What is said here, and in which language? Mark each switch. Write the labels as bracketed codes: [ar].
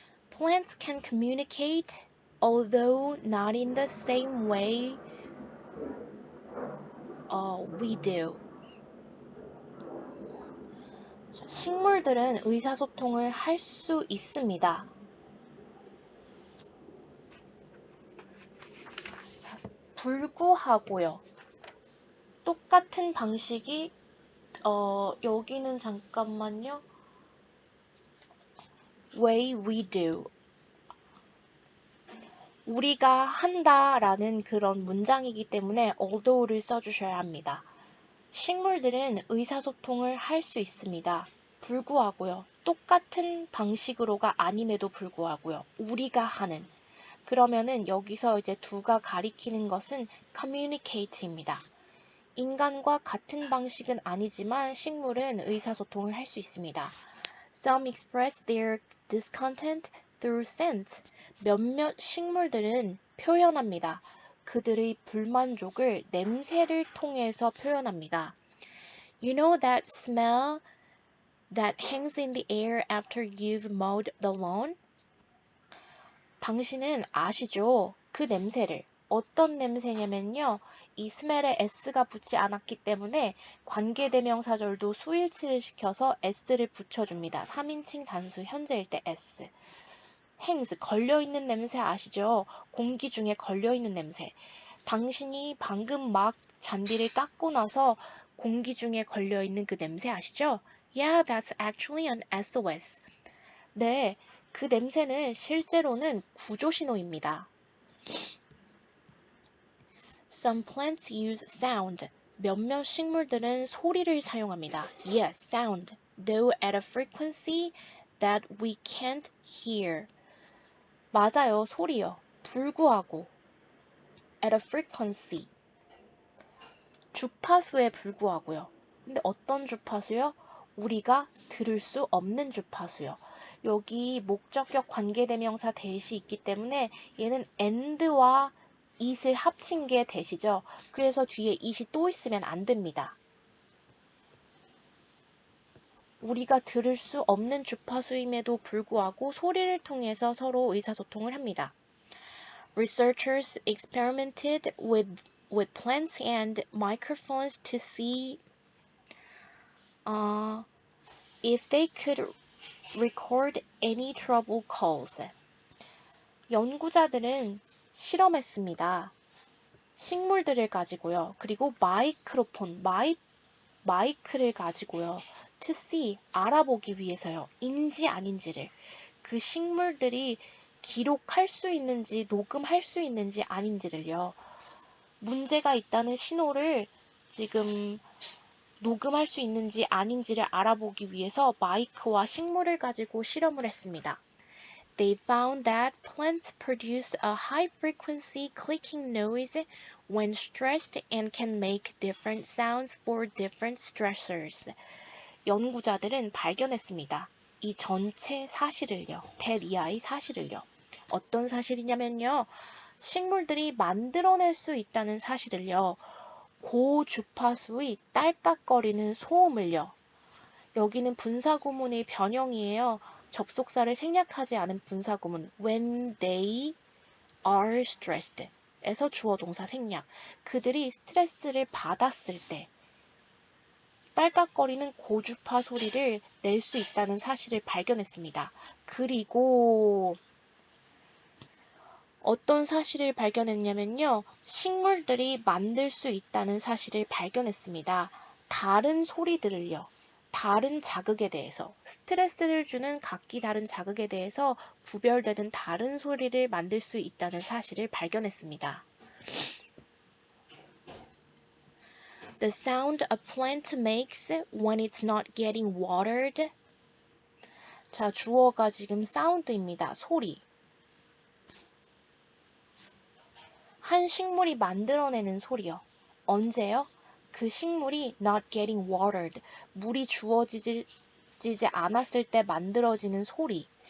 [en] Plants can communicate, although not in the same way we do. [ko] 식물들은 의사소통을 할 수 있습니다. 불구하고요. 똑같은 방식이 여기는 잠깐만요. [en] way we do. [ko] 우리가 한다라는 그런 문장이기 때문에 although를 써주셔야 합니다. 식물들은 의사소통을 할 수 있습니다. 불구하고요. 똑같은 방식으로가 아님에도 불구하고요. 우리가 하는. 그러면은 여기서 이제 두가 가리키는 것은 communicate입니다. 인간과 같은 방식은 아니지만 식물은 의사소통을 할 수 있습니다. [en] Some express their discontent through scent. [ko] 몇몇 식물들은 표현합니다. 그들의 불만족을 냄새를 통해서 표현합니다. [en] You know that smell that hangs in the air after you've mowed the lawn? [ko] 당신은 아시죠? 그 냄새를. 어떤 냄새냐면요. 이 스멜에 s가 붙지 않았기 때문에 관계대명사절도 수일치를 시켜서 s를 붙여줍니다. 3인칭 단수 현재일 때 s. hangs, 걸려있는 냄새 아시죠? 공기 중에 걸려있는 냄새. 당신이 방금 막 잔디를 깎고 나서 공기 중에 걸려있는 그 냄새 아시죠? [en] Yeah, that's actually an SOS. [ko] 네, 그 냄새는 실제로는 구조신호입니다. [en] Some plants use sound. [ko] 몇몇 식물들은 소리를 사용합니다. [en] Yes, sound, though at a frequency that we can't hear. [ko] 맞아요, 소리요. 불구하고 [en] at a frequency. [ko] 주파수에 불구하고요. 근데 어떤 주파수요? 우리가 들을 수 없는 주파수요. 여기 목적격 관계대명사 대시 있기 때문에 얘는 and와 it을 합친 게 대시죠. 그래서 뒤에 it이 또 있으면 안 됩니다. 우리가 들을 수 없는 주파수임에도 불구하고 소리를 통해서 서로 의사소통을 합니다. [en] Researchers experimented with plants and microphones to see if they could record any trouble calls. [ko] 연구자들은 실험했습니다. 식물들을 가지고요. 그리고 마이크로폰, 마이크를 가지고요. [en] To see, [ko] 알아보기 위해서요. 인지 아닌지를. 그 식물들이 기록할 수 있는지, 녹음할 수 있는지 아닌지를요. 문제가 있다는 신호를 지금 녹음할 수 있는지 아닌지를 알아보기 위해서 마이크와 식물을 가지고 실험을 했습니다. [en] They found that plants produce a high-frequency clicking noise when stressed and can make different sounds for different stressors. [ko] 연구자들은 발견했습니다. 이 전체 사실을요. that 이하의 사실을요. 어떤 사실이냐면요. 식물들이 만들어낼 수 있다는 사실을요. 고주파수의 딸깍거리는 소음을요. 여기는 분사구문의 변형이에요. 접속사를 생략하지 않은 분사구문 [en] when they are stressed [ko] 에서 주어 동사 생략. 그들이 스트레스를 받았을 때 딸깍거리는 고주파 소리를 낼 수 있다는 사실을 발견했습니다. 그리고 어떤 사실을 발견했냐면요. 식물들이 만들 수 있다는 사실을 발견했습니다. 다른 소리들을요. 다른 자극에 대해서, 스트레스를 주는 각기 다른 자극에 대해서 구별되는 다른 소리를 만들 수 있다는 사실을 발견했습니다. [en] The sound a plant makes when it's not getting watered. [ko] 자, 주어가 지금 sound입니다. 소리. 한 식물이 만들어내는 소리요. 언제요? 그 식물이 [en] not getting watered, [ko] 물이 주어지지 않았을 때 만들어지는 소리.